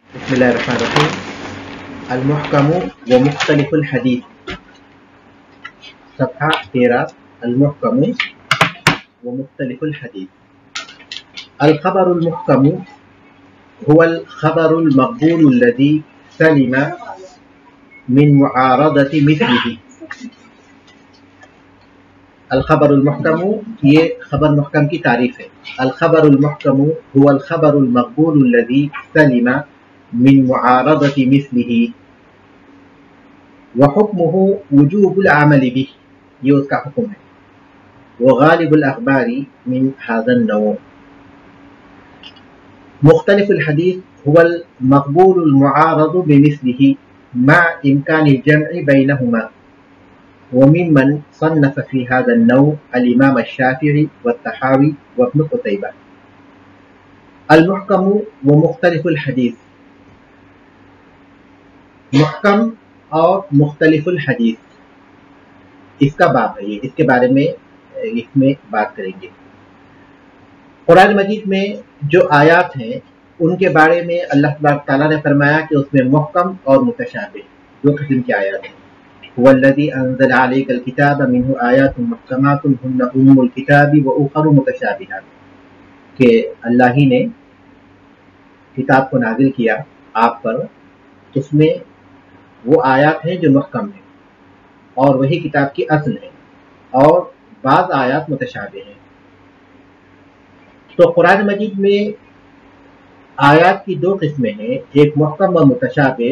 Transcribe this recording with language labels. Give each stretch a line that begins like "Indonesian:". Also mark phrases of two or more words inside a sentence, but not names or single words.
Arabic: بسم الله الرحمن الرحيم. المحكم ومختلف الحديث, सफ़हा 13। المحكم ومختلف الحديث. الخبر المحكم هو الخبر المقبول الذي سلم من معارضة مثله. الخبر المحكم,
Hindi: ये खबर मुहकम की तारीफ है।
Arabic: الخبر المحكم هو الخبر المقبول الذي سلم من معارضة مثله وحكمه وجوب العمل به,
Hindi: ये उसका हुक्म है।
Arabic: وغالب الأخبار من هذا النوع. مختلف الحديث هو المقبول المعارض بمثله مع إمكان الجمع بينهما وممن صنف في هذا النوع الإمام الشافعي والطحاوي وابن قتيبة. المحكم ومختلف الحديث,
Hindi: मुहकम और
Arabic: مختلف الحديث,
Hindi: इसका बाब है ये, इसके बारे में इसमें बात करेंगे। कुरान मजीद में जो आयात हैं उनके बारे में अल्लाह तबारक तआला ने फरमाया कि उसमें मुहकम और मुतशाबिह दो किस्म की आयात हैं।
Arabic: هو الذي أنزل عليك الكتاب منه آيات محكمات هن أم الكتاب وأخر متشابهات,
Hindi: कि अल्लाह ही ने किताब को नाजिल किया आप पर, उसमें वो आयात हैं जो मुहकम है और वही किताब की असल है, और बाज़ आयात मुतशाबिह हैं। तो कुरान मजीद में आयात की दो किस्में हैं, एक मुहकम व मुतशाबिह।